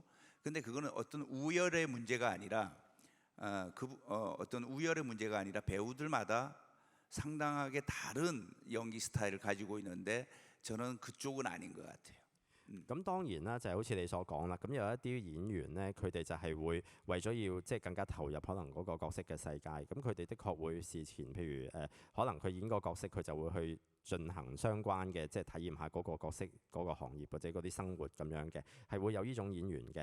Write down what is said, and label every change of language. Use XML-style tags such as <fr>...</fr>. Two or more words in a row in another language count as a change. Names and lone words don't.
<ko>근데 그거는 어떤 우열의 문제가 아니라 어떤 우열의 문제가 아니라 배우들마다 상당하게 다른 연기 스타일을 가지고 있는데 저는 그쪽은 아닌 것 같아요.</ko> <yue>咁當然啦，就係好似你所講啦。咁有一啲演員呢，佢哋就係會為咗要即係更加投入可能嗰個角色嘅世界，咁佢哋的確會事前，譬如可能佢演個角色，佢就會去進行相關嘅，即係體驗下嗰個角色嗰個行業或者嗰啲生活咁樣嘅，係會有呢種演員嘅。</yue>